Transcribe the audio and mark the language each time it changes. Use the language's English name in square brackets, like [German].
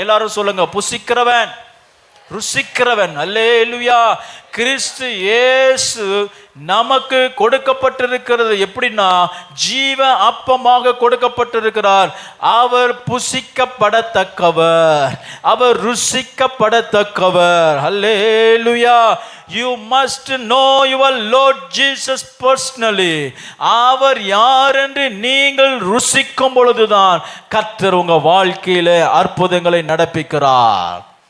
[Tamil] எல்லாரும் சொல்லுங்க, புசிக்கிறவன், ருசிக்கிறவன். அல்லேலூயா. கிறிஸ்து இயேசு நமக்கு கொடுக்கப்பட்டிருக்கிறது எப்படின்னா, ஜீவ அப்பமாக கொடுக்கப்பட்டிருக்கிறார். அவர் புசிக்கப்படத்தக்கவர், அவர் ருசிக்கப்படத்தக்கவர். அல்லேலூயா. [English] You must know your Lord Jesus personally. [Tamil] அவர் யார் என்று நீங்கள் ருசிக்கும் பொழுதுதான் கர்த்தர் உங்க வாழ்க்கையில அற்புதங்களை நடப்பிக்கிறார்.